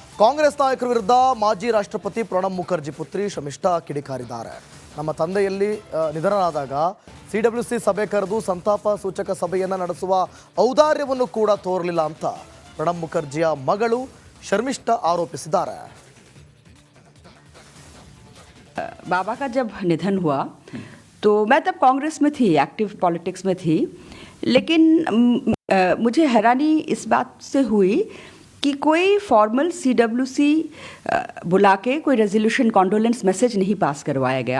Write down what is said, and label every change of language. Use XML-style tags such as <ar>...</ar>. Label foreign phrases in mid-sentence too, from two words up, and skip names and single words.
<kn>ಕಾಂಗ್ರೆಸ್ ನಾಯಕರ ವಿರುದ್ಧ ಮಾಜಿ ರಾಷ್ಟ್ರಪತಿ ಪ್ರಣಬ್ ಮುಖರ್ಜಿ ಪುತ್ರಿ ಶಮಿಷ್ಠಾ ಕಿಡಿಕಾರಿದ್ದಾರೆ. ನಮ್ಮ ತಂದೆಯಲ್ಲಿ ನಿಧನರಾದಾಗ ಸಿಡಬ್ಲ್ಯೂಸಿ ಸಭೆ ಕರೆದು ಸಂತಾಪ ಸೂಚಕ ಸಭೆಯನ್ನು ನಡೆಸುವ ಔದಾರ್ಯವನ್ನು ಕೂಡ ತೋರಲಿಲ್ಲ ಅಂತ ಪ್ರಣಬ್ ಮುಖರ್ಜಿಯ ಮಗಳು ಶರ್ಮಿಷ್ಠಾ ಆರೋಪಿಸಿದ್ದಾರೆ.</kn> <hi>बाबा का जब निधन हुआ तो मैं तब कांग्रेस में थी,</hi> <en>active politics</en> <hi>में थी, लेकिन मुझे हैरानी इस बात से हुई कि कोई</hi> <en>formal CWC</en> <hi>बुला के कोई</hi> <en>resolution condolence message</en> <hi>नहीं पास करवाया गया.</hi>